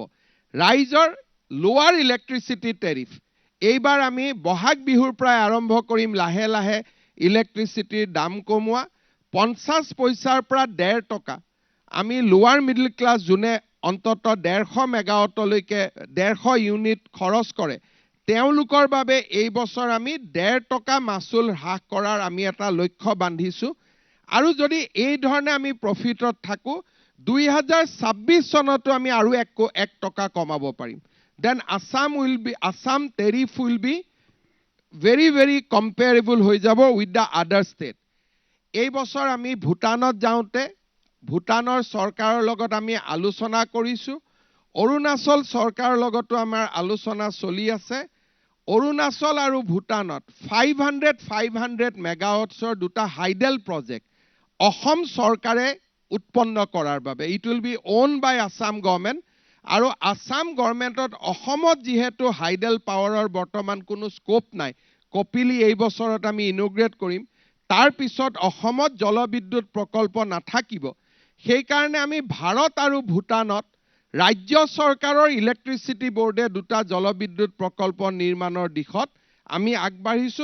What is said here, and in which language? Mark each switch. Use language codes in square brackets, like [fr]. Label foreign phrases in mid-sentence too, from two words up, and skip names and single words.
[as] ৰাইজৰ [en] lower electricity tariff [as] এইবাৰ আমি বহাগ বিহুৰ পৰা আৰম্ভ কৰিম লাহে লাহে ইলেক্ট্ৰিচিটিৰ দাম কমোৱা 50 পইচাৰ পৰা 1.5 টকা আমি [en] lower middle class [as] যোনে অন্তত 150 মেগাৱাটলৈকে 150 ইউনিট খৰচ কৰে তেওঁলোকৰ বাবে এই বছৰ আমি 1.5 টকা মাচুল হ্ৰাস কৰাৰ আমি এটা লক্ষ্য বান্ধিছো। আৰু যদি এই ধৰণে আমি প্ৰফিটত থাকো 2026 চনতো আমি আৰু 1 টকা কমাব পাৰিম। [en] Then Assam tariff will be very comparable [as] হৈ যাব [en] with the other state। [as] এই বছৰ আমি ভূটানত যাওঁতে ভূটানৰ চৰকাৰৰ লগত আমি আলোচনা কৰিছো। অৰুণাচল চৰকাৰৰ লগতো আমাৰ আলোচনা চলি আছে। অৰুণাচল আৰু ভূটানত 500 মেগাৱাটছৰ দুটা [en] hydel project [as] অসম চৰকাৰে উৎপন্ন কৰাৰ বাবে [en] it will be own by Assam government. [as] আৰু আসাম গভৰ্ণমেণ্টত অসমত যেহেতু হাইডেল পাৱাৰৰ বৰ্তমান কোনো স্কোপ নাই, কপিলি এই বছৰত আমি ইনোগ্ৰেট কৰিম। তাৰ পিছত অসমত জলবিদ্যুৎ প্ৰকল্প নাথাকিব। সেইকাৰণে আমি ভাৰত আৰু ভূটানত ৰাজ্য চৰকাৰৰ ইলেক্ট্ৰিচিটি বোৰ্ডে দুটা জলবিদ্যুৎ প্ৰকল্প নিৰ্মাণৰ দিশত আমি আগবাঢ়িছো।